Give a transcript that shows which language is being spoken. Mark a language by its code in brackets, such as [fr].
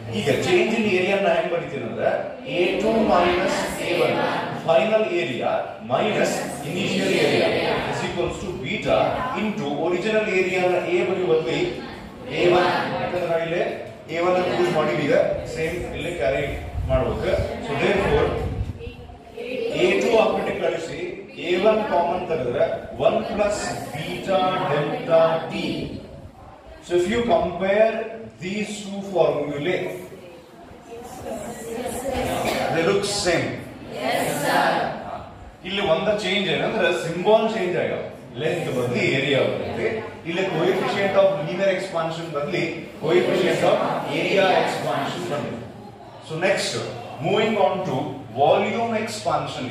[kn] ಈಗ change in area ನಾ ಹೆಂಗ್ ಬರೀತೀನಿ ಅಂದ್ರೆ A2 minus A1 final area minus initial area is equals to beta into original area A ಬರೀ ಬದಲಿ A1, ಯಾಕಂದ್ರೆ ನಾವು ಇಲ್ಲಿ A1 ಅನ್ನು ಯೂಸ್ ಮಾಡಿವಿ, ಈಗ ಸೇಮ್ ಇಲ್ಲಿ ಕ್ಯಾರಿ ಮಾಡಬೇಕು. ಸೊ ದೇರ್ಫೋರ್ A2 ಹಾಕ್ಬಿಟ್ಟು ಕಳಿಸಿ A1 ಕಾಮನ್ ತೆಗೆದ್ರೆ [en] 1 plus beta delta T. So if you compare these two formulae, they look same. Yes sir. [kn] ಇಲ್ಲಿ ಒಂದ ಚೇಂಜ್ ಏನಂದ್ರೆ ಸಿಂಬಲ್ ಚೇಂಜ್ ಆಗ್ಯಾವ, ಲೆಂತ್ ಬದಲಿ ಏರಿಯಾ ಬರುತ್ತೆ. ಇಲ್ಲಿ ಕೋಎಫಿಷಿಯಂಟ್ ಆಫ್ ಲೀನಿಯರ್ ಎಕ್ಸ್ಪಾನ್ಷನ್ ಬದಲಿ ಕೋಎಫಿಷಿಯಂಟ್ ಆಫ್ ಏರಿಯಾ ಎಕ್ಸ್ಪಾನ್ಷನ್ ಬಂದಿದೆ. [en] So next moving on to volume expansion.